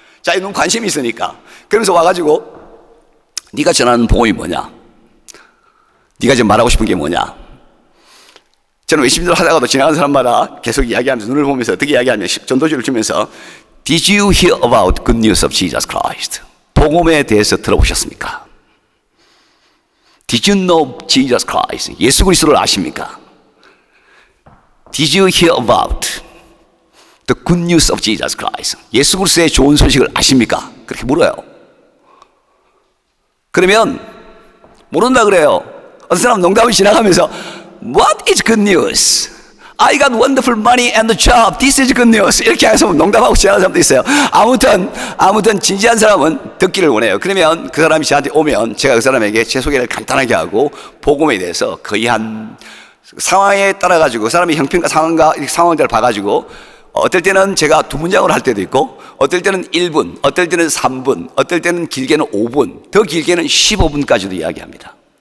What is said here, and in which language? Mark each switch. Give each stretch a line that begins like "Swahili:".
Korean: 자기 눈 관심이 있으니까. 그러면서 와가지고 네가 전하는 복음이 뭐냐? 네가 지금 말하고 싶은 게 뭐냐? 저는 외심전도를 하다가도 지나가는 사람마다 계속 이야기하면서 눈을 보면서 어떻게 이야기하냐면 전도지를 주면서
English: Did you hear about good news of Jesus Christ?
Korean: 복음에 대해서 들어보셨습니까?
English: Did you know Jesus Christ?
Korean: 예수 그리스도를 아십니까?
English: Did you hear about the good news of Jesus Christ?
Korean: 예수 그리스도의 좋은 소식을 아십니까? 그렇게 물어요. 그러면 모른다 그래요. 어떤 사람 농담을 지나가면서
English: What is good news? I got wonderful money and a job. This is good news.
Korean: 이렇게 해서 농담하고 지나가는 사람도 있어요. 아무튼 진지한 사람은 듣기를 원해요. 그러면 그 사람이 저한테 오면 제가 그 사람에게 제 소개를 간단하게 하고 복음에 대해서 거의 한 상황에 따라 가지고 그 사람의 형편과 상황들을 봐가지고 어떨 때는 제가 2문장으로 할 때도 있고 어떨 때는 1분, 어떨 때는 3분, 어떨 때는 길게는 5분, 더 길게는 15분까지도 이야기합니다.